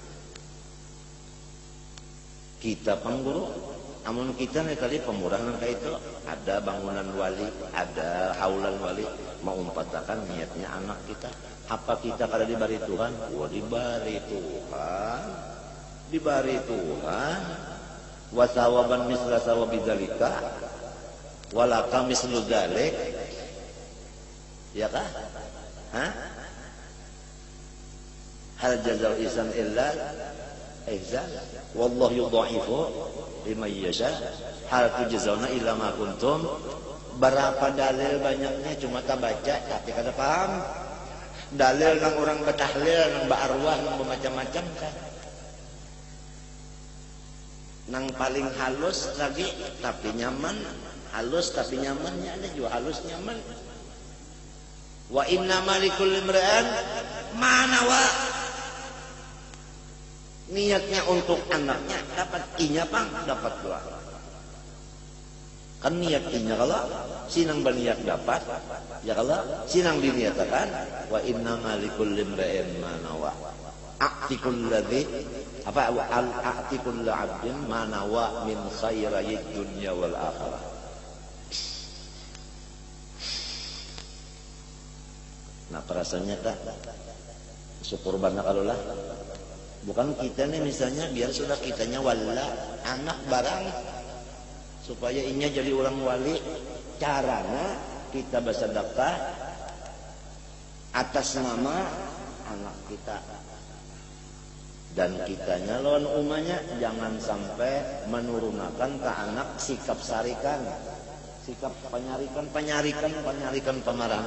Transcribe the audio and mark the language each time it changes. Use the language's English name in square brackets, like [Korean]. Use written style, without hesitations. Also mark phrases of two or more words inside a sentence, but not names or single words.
[Banjar] Kita pengguru. Amun kita nih tadi pemurah nangka itu ada bangunan wali, ada haulan wali, mau umpatakan niatnya anak kita. Apa kita kada dibari Tuhan? Wah dibari Tuhan, dibari Tuhan. [Arabic] وثوابا مثل ثواب ذلك، ولك مثل ذلك. [Banjar] Ya kah? Hah? [Arabic] هل جزاء الإحسان إلا الإحسان، والله يضاعف لمن يشاء، هل تجزون إلا ما كنتم. [Banjar] Berapa dalil banyaknya cuma tak baca tapi kada paham. Dalil nang orang betahlil, nang ba'arwah, nang bermacam-macam kan. Nang paling halus lagi tapi nyaman, halus tapi nyamannya ada juga halus nyaman. [Arabic] وإنما لكل امرئ ما نوى. [Banjar] Niatnya untuk anaknya dapat inya pang dapat dua. Kan niat inya kalau sinang berniat dapat, ya kalau sinang diniatakan [Arabic] وإنما لكل امرئ ما نوى. أعطيك الذي apa أعطيك عبد ما نوى من خيري الدنيا والآخرة. [Banjar] Nah perasaannya tak syukur banget kalau lah. Bukan kita nih misalnya biar sudah kitanya wala anak barang supaya inya jadi orang wali. Caranya kita bersedekah atas nama anak kita. Dan kitanya lawan umanya jangan sampai menurunkan ke anak sikap sarikan, sikap penyarikan pemarahan.